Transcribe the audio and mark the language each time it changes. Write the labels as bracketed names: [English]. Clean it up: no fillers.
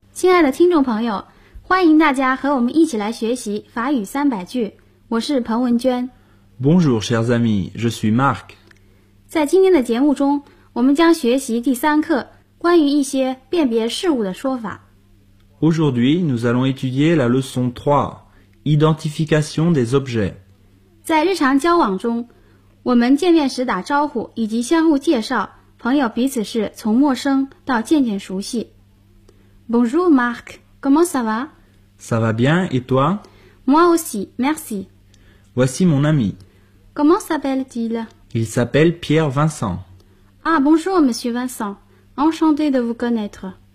[Chinese] 爱的听众朋友，欢迎大家和我们一起来学习法语三百句。我是彭文娟。 [French] Bonjour, chers amis, je suis Marc. [Chinese] 在今天的节目中，我们将学习第三课关于一些辨别事物的说法。 [French] Aujourd'hui, nous allons étudier la leçon 3, identification des objets. [Chinese] 在日常交往中，我们见面时打招呼以及相互介绍，朋友彼此是从陌生到渐渐熟悉。 [French] Bonjour Marc, comment ça va? Ça va bien, et toi? Moi aussi, merci. Voici mon ami. Comment s'appelle-t-il? Il s'appelle Pierre Vincent. Ah, bonjour Monsieur Vincent, enchanté de vous connaître.